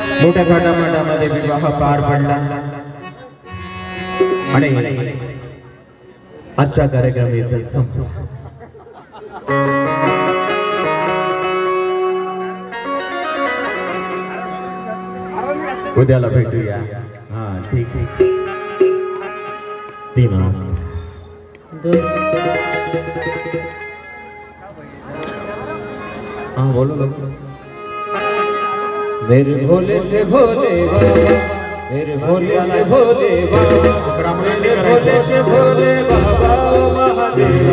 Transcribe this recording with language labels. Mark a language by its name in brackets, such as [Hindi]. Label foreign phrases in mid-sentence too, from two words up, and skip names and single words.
[Marathi] मोठ्या थाटामाटामध्ये विवाह पार पडला आणि आजचा कार्यक्रम इथं संपला। उद्याला भेटूया। हा ठीक आहे 3 वाजता। [Hindi] हाँ बोलो लोग। मेरे भोले से भोले बाबा, मेरे भोले से भोले बाबा, मेरे भोले से भोले बाबा महादेवा,